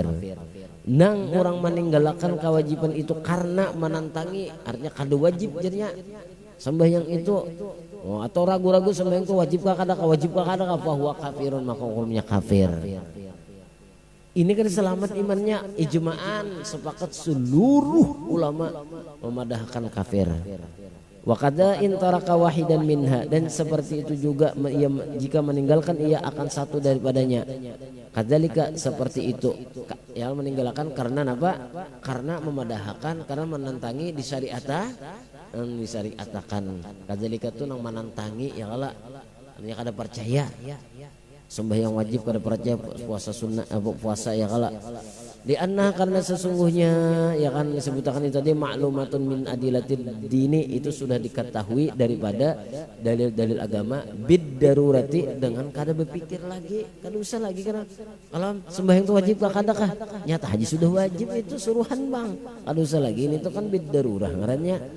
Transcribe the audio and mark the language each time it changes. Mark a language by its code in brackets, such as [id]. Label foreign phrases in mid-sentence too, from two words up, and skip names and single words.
[bjn] Nang orang meninggalkan kewajiban itu karena menantangi, artinya kada wajib jadinya sembahyang itu. Atau ragu-ragu sembahyang itu wajibkah kadakah bahwa kafirun, maka hukumnya kafir. Ini kan selamat imannya, ijma'an sepakat seluruh ulama memadahkan kafir. [ar] وكذا إن ترك واحدا منها, [bjn] dan seperti itu juga ia, jika meninggalkan ia akan satu daripadanya. Kadzalika seperti itu yang meninggalkan karena apa? Karena memadahkan, karena menentangi disyariatakan. Kadzalika itu nang menentangi ya kala artinya kada percaya sembahyang wajib, kada percaya puasa sunnah, puasa ya kala Lianna karena sesungguhnya ya kan disebutkan itu tadi [ar] معلومة من أدلة الدين [bjn] itu sudah diketahui daripada dalil-dalil agama [ar] بالضرورة [bjn] dengan kada berpikir lagi kada usah lagi karena kalau sembahyang itu wajib kadakah nyata haji sudah wajib itu suruhan bang kada usah lagi ini tuh kan [ar] بالضرورة [bjn] ngarannya.